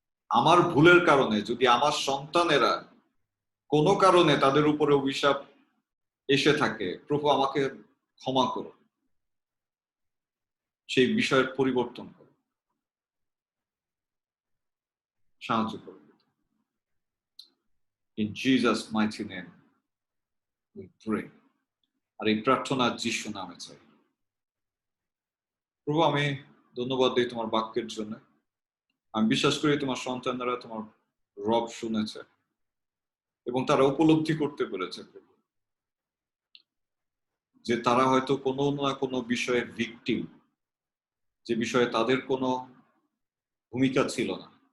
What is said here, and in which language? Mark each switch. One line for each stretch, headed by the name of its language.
Bangla: আমার ভুলের কারণে যদি আমার সন্তানেরা কোনো কারণে তাদের উপরে অভিশাপ এসে থাকে, প্রভু আমাকে ক্ষমা করো, সেই বিষয়ের পরিবর্তন করো, সাহায্য করো।
English: In Jesus' mighty name we pray.
Bangla: আর এই প্রার্থনা যিশু নামে চাই। প্রভু আমি ধন্যবাদ দিই তোমার বাক্যের জন্য। আমি বিশ্বাস করি তোমার সন্তানরা তোমার রব শুনেছে এবং তারা উপলব্ধি করতে পেরেছে প্রভু, যে তারা হয়তো কোনো না কোনো বিষয়ে ভিকটিম, যে বিষয়ে তাদের কোনো ভূমিকা ছিল না।